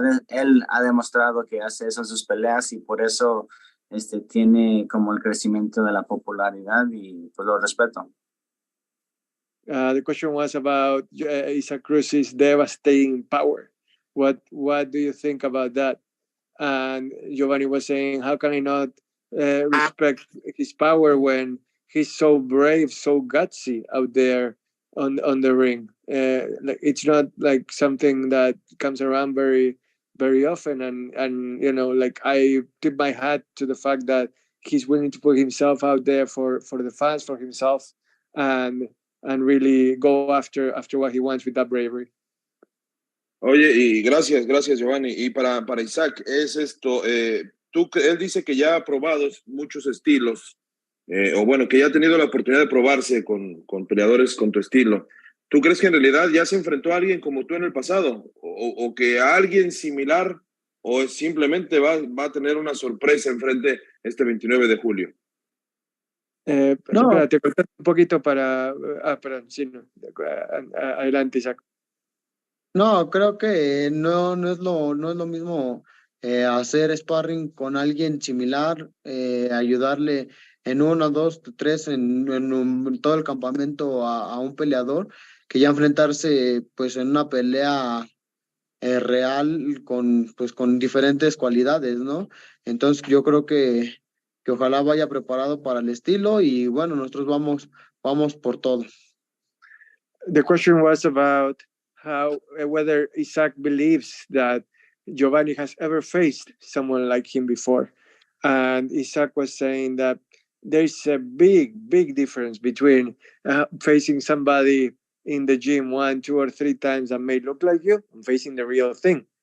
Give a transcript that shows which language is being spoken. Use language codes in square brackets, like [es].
[es] Él ha demostrado que hace eso en sus peleas y por eso tiene como el crecimiento de la popularidad y pues lo respeto. [en] The question was about Isaac Cruz's devastating power. What do you think about that? And Giovanni was saying, how can I not respect his power when he's so brave, so gutsy out there on the ring? It's not like something that comes around very, very often. And I tip my hat to the fact that he's willing to put himself out there for the fans, for himself, and really go after what he wants with that bravery. [es] Oye, y gracias Giovanni. Y para Isaac, es esto, él dice que ya ha probado muchos estilos, o bueno, que ya ha tenido la oportunidad de probarse con peleadores con tu estilo. ¿Tú crees que en realidad ya se enfrentó a alguien como tú en el pasado? ¿O que a alguien similar? ¿O simplemente va a tener una sorpresa enfrente este 29 de julio? No. Espera, te corté un poquito para... perdón, sí, no. Adelante, Isaac. No, creo que no es lo mismo hacer sparring con alguien similar, ayudarle en 1, 2, 3 en todo el campamento a un peleador, que ya enfrentarse pues en una pelea real con diferentes cualidades, ¿no? Entonces yo creo que que ojalá vaya preparado para el estilo y bueno, nosotros vamos por todo. [en] The question was about whether Isaac believes that Giovanni has ever faced someone like him before. And Isaac was saying that there's a big difference between facing somebody in the gym 1, 2, or 3 times that may look like you and facing the real thing.